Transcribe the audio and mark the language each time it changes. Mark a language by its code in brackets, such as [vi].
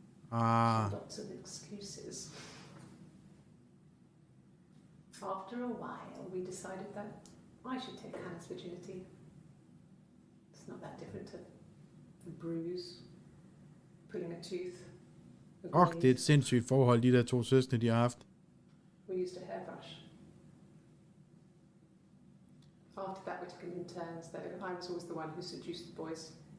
[en] She had lots of excuses. After a while, we decided that I should take Hannah's virginity. It's not that different to a bruise, pulling a tooth. [da] Det er et sindssygt forhold, de der to søskende, de har haft. [en] We used a hairbrush. After that, we took it in turns, though. I was always the one who seduced the boys.